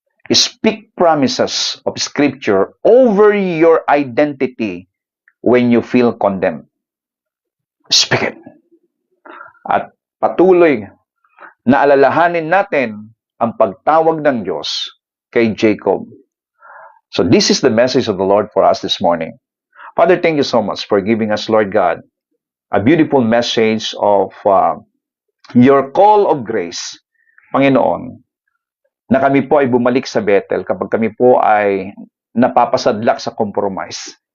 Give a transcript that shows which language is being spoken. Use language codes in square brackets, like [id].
[en] Speak promises of Scripture over your identity when you feel condemned. Speak it. [tl] At patuloy na alalahanin natin ang pagtawag ng Diyos kay Jacob. [en] So this is the message of the Lord for us this morning. Father, thank you so much for giving us, Lord God, a beautiful message of your call of grace, Panginoon, [tl] na kami po ay bumalik sa Bethel kapag kami po ay napapasadlak sa compromise.